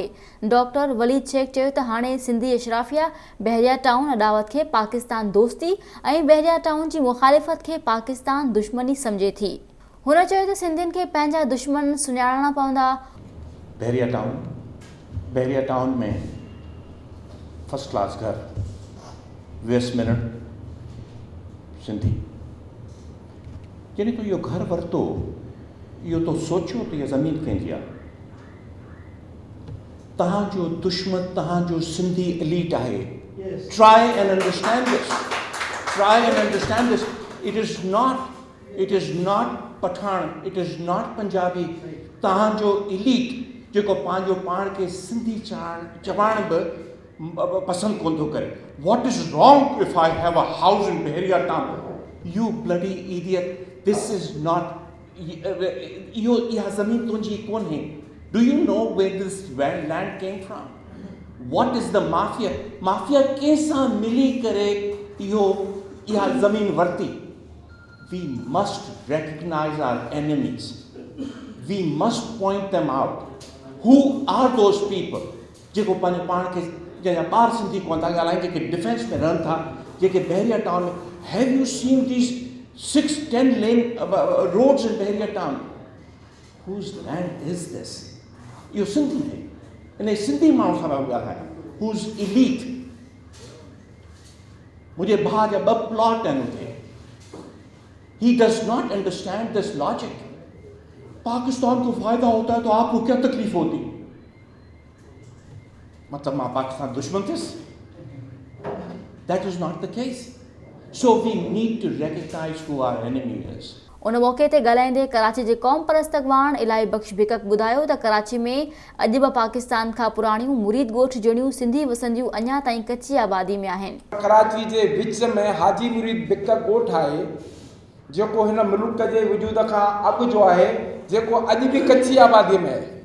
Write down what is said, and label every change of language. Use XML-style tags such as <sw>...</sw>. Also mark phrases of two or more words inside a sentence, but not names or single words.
<sd>डॉक्टर वलीद शेख चयो त हाणे सिंधी अशराफिया बहरिया टाउन अॾावत खे पाकिस्तान दोस्ती ऐं बहरिया टाउन जी मुखालिफ़त खे पाकिस्तान दुश्मनी सम्झे थी। हुन चयो त सिंधियुनि खे पंहिंजा दुश्मन सुञाणणा पवंदा। बहरिया टाउन में</sd> <en>first class</en> <sd>घर, वेस्ट मिनट सिंधी। जॾहिं तो इहो घर वरितो, इहो तो सोचियो त इहा ज़मीन कंहिंजी आहे। तव्हांजो दुश्मन तव्हांजो सिंधी एलीट आहे।</sd> <en>Try and understand this. Try and understand this. It is not Pathan, it is not Punjabi.</en> <sd>तव्हांजो एलीट जेको पंहिंजो पाण खे सिंधी चवण बि पसंदि कोन थो करे।</sd> <en>What is wrong if I have a house in Bahria town? You bloody idiot. This is not</en> <sd>इहा ज़मीन तुंहिंजी कोन है।</sd> <en>Do you know where this land came from? What is the mafia?</en> <sd>Mafia कंहिंसां मिली करे इहा ज़मीन वरिती।</sd> <en>We must recognize our enemies. We must point them out. Who are those people?</en> <sd>जेको पंहिंजे पाण खे जंहिंजा ॿार सिंधी कोन था ॻाल्हाइनि, जेके डिफेंस में रहनि था, जेके बहरिया टाउन में।</sd> <en>Have you seen these 6-10 lane roads in Bahria town? Whose land is this?</en> <sd>इहो सिंधी है। इन सिंधी माण्हू सां ॻाल्हायां,</sd> <en>who's elite।</en> <sd>मुंहिंजे भाउ जा 2 प्लॉट आहिनि उते।</sd> <en>He does not understand this logic.</en> <ur>پاکستان کو فائدہ ہوتا ہے تو آپ کو کیا تکلیف ہوتی?</ur> <sd>मतलब मां पाकिस्तान दुश्मन थियसि?</sd> <en>That is not the case. So we need to recognize who our enemy is.</en> <sd>उन मौक़े ते ॻाल्हाईंदे कराची जे क़ौम परस्त अॻवान इलाही बख़्श भिकक ॿुधायो त कराची में अॼु बि पाकिस्तान खां पुराणियूं मुरीद ॻोठ जहिड़ियूं सिंधी वसंदियूं अञा ताईं कची आबादी में आहिनि। कराची जे विच में हाजी मुरीद भिकक ॻोठ आहे जेको हिन मुल्क जे वजूद खां अॻु जो आहे, जेको अॼु बि कची आबादी में आहे।</sd>